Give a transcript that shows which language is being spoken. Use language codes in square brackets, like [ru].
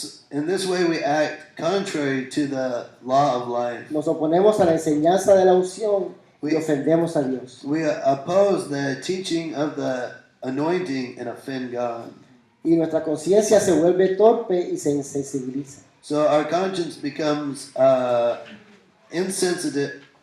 [en] In this way, we act contrary to the law of life. [es] Nos oponemos a la enseñanza de la unción y ofendemos a Dios. [en] We oppose the teaching of the anointing and offend God. [es] Y nuestra conciencia se vuelve torpe y se insensibiliza. [en] So our conscience becomes insensitive.